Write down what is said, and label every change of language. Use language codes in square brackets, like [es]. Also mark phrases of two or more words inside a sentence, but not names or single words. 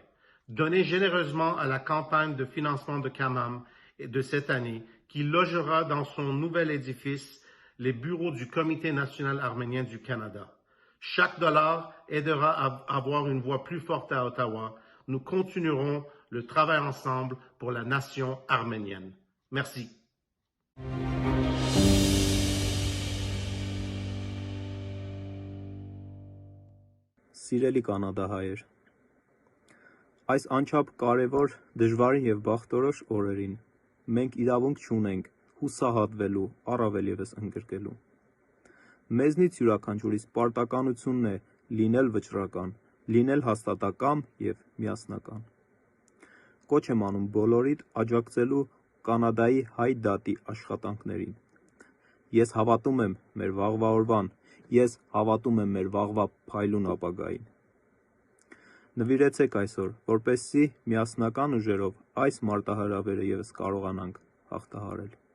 [fr] Donnez généreusement à la campagne de financement de CAMAM de cette année, qui logera dans son nouvel édifice les bureaux du Comité national arménien du Canada. Chaque dollar aidera à avoir une voix plus forte à Ottawa. Nous continuerons le travail ensemble pour la nation arménienne. Merci. [hy] Սիրելի կանադահայեր, Այս անչափ կարևոր, դժվար եւ բախտորոշ օրերին մենք իրավունք չունենք հուսահատվելու, առավել եւս ընդգրկելու։ Մեզնից յուրաքանչյուրիս պարտականությունն է լինել վճռական, լինել հաստատակամ եւ միասնական։ Կոչ եմ անում բոլորիդ աջակցելու Կանադայի հայ դատի աշխատանքներին։ Ես հավատում եմ մեր վաղվա օրվան, ես հավատում եմ մեր վաղվա փայլուն ապագային։ Նվիրեցեք այսօր, որպեսզի միասնական ուժերով այս մարտահրավերը ևս կարողանանք հաղթահարել։